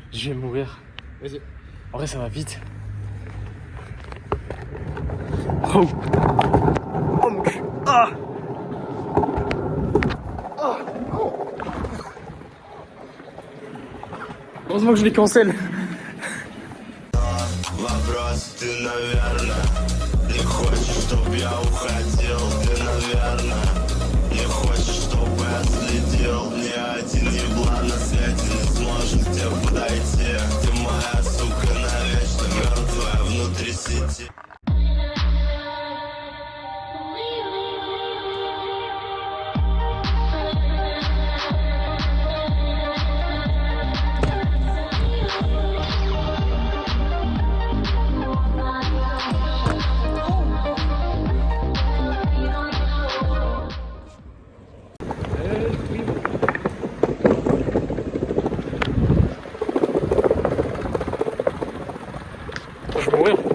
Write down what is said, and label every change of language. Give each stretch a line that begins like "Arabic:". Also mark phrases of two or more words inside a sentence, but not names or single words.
French: Je vais mourir. Vas-y. En vrai, ça va vite. Oh. Oh mon cul. Ah. Heureusement que je les cancel.
Russian: Вопрос, ты, наверное, не хочешь, чтоб я уходил. Ты, наверное, не хочешь, чтоб я следил. Ни один еблан на свете не сможет к тебе подойти. Ты моя сука навечно мертвая внутри сети.
French: Je vais mourir.